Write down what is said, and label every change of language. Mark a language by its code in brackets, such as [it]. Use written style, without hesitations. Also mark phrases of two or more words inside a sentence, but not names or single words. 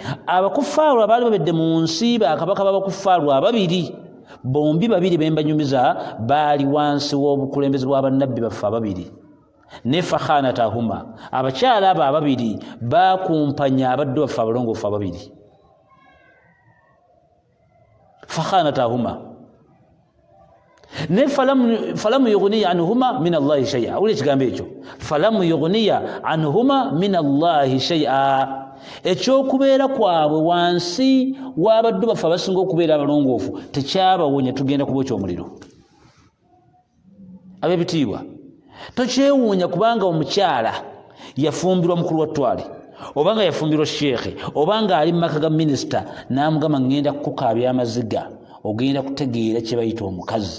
[lg] Abakufaaru abaali babedde mu nsi bakabaka b'abakufaaru ababiri, bombi babiri bembanyumiza baali wansi w'obukulembeze bw'abannabbi baffe ababiri. Ne fakhanatahuma, abakyala abo ababiri bakumpanya abaddu baffe abalongoofu ababiri. [ar] Fakhanatahuma ne فلم يغنيا عنهما من الله شيئا. [lg] Uli ekigambo ekyo [ar] فلم يغنيا عنهما من الله شيئا, [lg] ekyokubeera kwabwe wansi w'abaddu baffe abasinga okubeera abalongoofu tekyabawonya tugenda kubokya omuliro. Ab'ebitiibwa, tokyewuunya kubanga omukyala yafumbirwa mukulu wa ttwale obanga yafumbirwa sheekhe obanga ali mu maka ga minisita n'amugamba ngenda kukukaabya amaziga, ogenda kutegeera kye bayita omukazi.